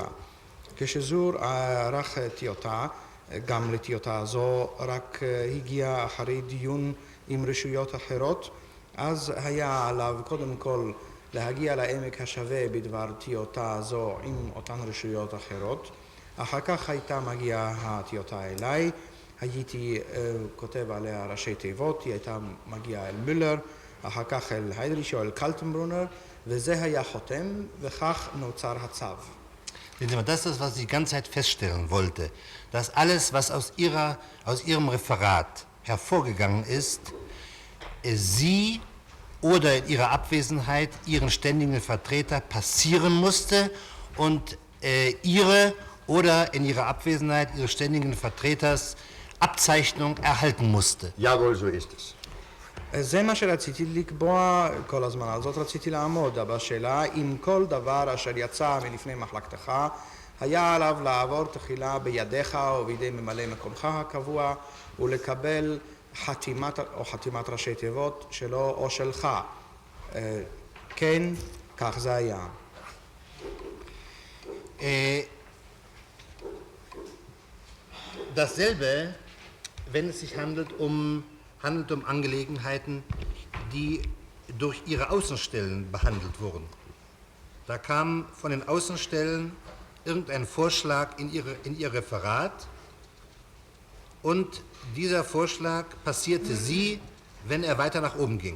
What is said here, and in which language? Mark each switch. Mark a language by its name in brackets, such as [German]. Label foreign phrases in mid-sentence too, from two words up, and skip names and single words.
[Hebrew] כשזור ערך טיוטה, גם לטיוטה הזו רק הגיע אחרי דיון עם רשויות אחרות, אז היה עליו קודם כל להגיע לעמק השווה בדבר טיוטה זו עם אותן רשויות אחרות. אחר כך הייתה מגיעה הטיוטה אליי, הייתי כותב עליה ראשי תיבות, היא הייתה מגיעה אל מולר, אחר כך אל היידריש או אל קלטנברונר, וזה היה חותם, וכך נוצר הצו. [German] Sehen Sie mal, das ist das, was ich die ganze Zeit feststellen wollte. Dass alles, was aus Ihrem Referat hervorgegangen ist, Sie oder in Ihrer Abwesenheit Ihren ständigen Vertreter passieren musste und Ihre oder in Ihrer Abwesenheit Ihres ständigen Vertreters Abzeichnung erhalten musste. Jawohl, so ist es. [Hebrew] זה מה שרציתי לקבוע כל הזמן, על זאת רציתי לעמוד, בשאלה אם כל דבר אשר יצא מלפני מחלקתך היה עליו לעבור תחילה בידיך או בידי ממלא מקומך הקבוע ולקבל חתימת ראשי תיבות שלו או שלך. כן, כך זה היה. [German] Dasselbe, wenn es sich handelt um Angelegenheiten, die durch ihre Außenstellen behandelt wurden. Da kam von den Außenstellen irgendein Vorschlag in ihr Referat und dieser Vorschlag passierte Sie, wenn er weiter nach oben ging.